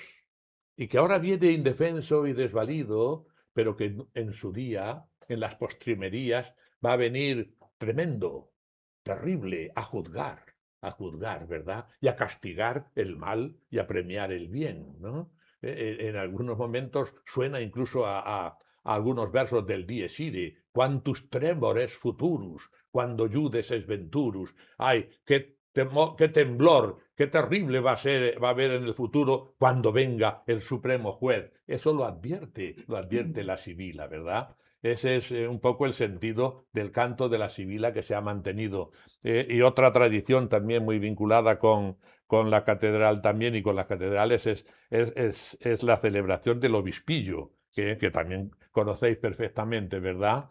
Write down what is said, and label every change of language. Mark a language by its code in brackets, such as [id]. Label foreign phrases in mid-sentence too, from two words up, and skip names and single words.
[es] Y que ahora viene indefenso y desvalido, pero que en su día, en las postrimerías, va a venir tremendo, terrible, a juzgar, ¿verdad? Y a castigar el mal y a premiar el bien, ¿no? En algunos momentos suena incluso a algunos versos del Dies Irae, [la] quantus tremores futurus, quando judes es venturus. [es] Ay, qué qué temblor, qué terrible va a haber en el futuro cuando venga el Supremo Juez. Eso lo advierte la sibila, ¿verdad? Ese es un poco el sentido del canto de la sibila que se ha mantenido. Y otra tradición también muy vinculada con la catedral también y con las catedrales es la celebración del obispillo, que también conocéis perfectamente, ¿verdad?